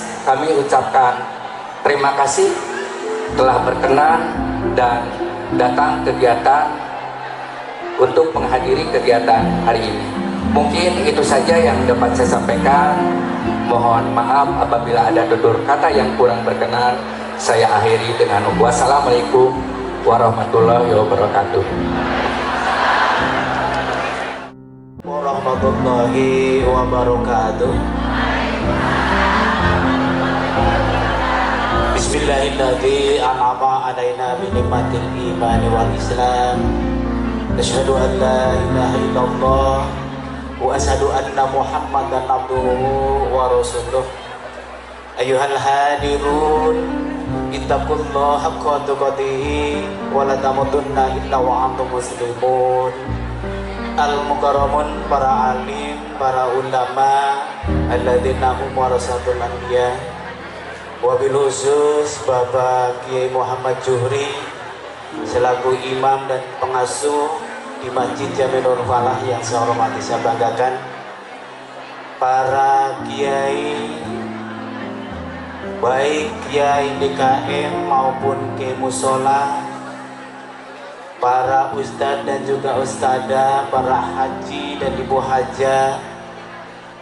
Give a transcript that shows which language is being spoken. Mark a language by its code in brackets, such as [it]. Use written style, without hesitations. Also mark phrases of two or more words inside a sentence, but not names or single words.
[id] Kami ucapkan terima kasih telah berkenan dan datang kegiatan untuk menghadiri kegiatan hari ini. Mungkin itu saja yang dapat saya sampaikan. Mohon maaf apabila ada tutur kata yang kurang berkenan. Saya akhiri dengan [ar] والسلام عليكم ورحمة الله وبركاته. ورحمة الله وبركاته. بسم الله الرحمن الرحيم. أنعم علينا بنعمة الإيمان والإسلام. أشهد أن لا إله إلا الله وأشهد أن محمدا عبده ورسوله. أيها الحاضرون، اتقوا الله حق تقاته ولا تموتن إلا وأنتم مسلمون. المكرمون, [id] para alim, para ulama, [ar] الذين هم ورثة الأنبياء. وبالخصوص [id] Bapak Kiai Muhammad Juhri selaku imam dan pengasuh di Masjid Jamilul Falah yang saya hormati, saya banggakan. Para kiai, baik kiai DKM maupun kiai musola, para ustadz dan juga ustadzah, para haji dan ibu hajah,